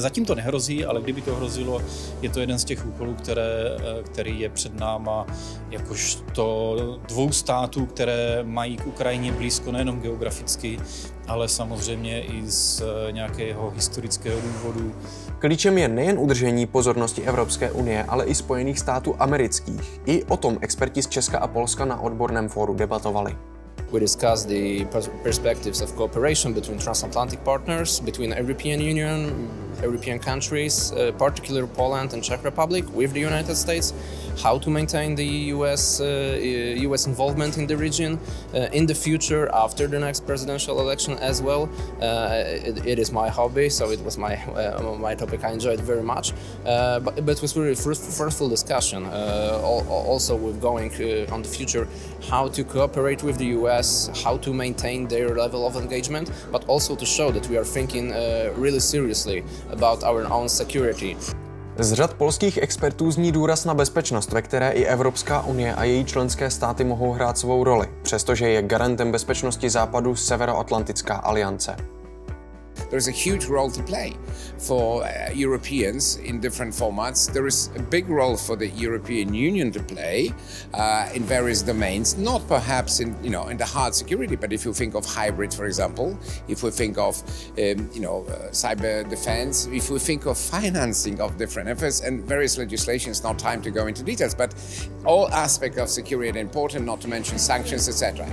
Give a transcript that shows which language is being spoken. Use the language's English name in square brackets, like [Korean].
[Czech] Zatím to nehrozí, ale kdyby to hrozilo, je to jeden z těch úkolů, který je před náma, jakožto dvou států, které mají k Ukrajině blízko nejenom geograficky, ale samozřejmě i z nějakého historického důvodu. Klíčem je nejen udržení pozornosti Evropské unie, ale i Spojených států amerických. I o tom experti z Česka a Polska na odborném fóru debatovali. [English] We discussed the perspectives of cooperation between transatlantic partners, between European Union, European countries, particularly Poland and Czech Republic, with the United States, how to maintain the US involvement in the region in the future after the next presidential election as well. It is my hobby, so it was my topic I enjoyed very much. But it was really fruitful discussion. Also with going on the future, how to cooperate with the US, how to maintain their level of engagement, but also to show that we are thinking really seriously about our own security. [Czech] Z řad polských expertů zní důraz na bezpečnost, ve které i Evropská unie a její členské státy mohou hrát svou roli, přestože je garantem bezpečnosti Západu Severoatlantická aliance. [English] There is a huge role to play for Europeans in different formats. There is a big role for the European Union to play in various domains, not perhaps in the hard security, but if you think of hybrid, for example, if we think of cyber defense, if we think of financing of different efforts and various legislations, not time to go into details, but all aspects of security are important, not to mention sanctions, etc.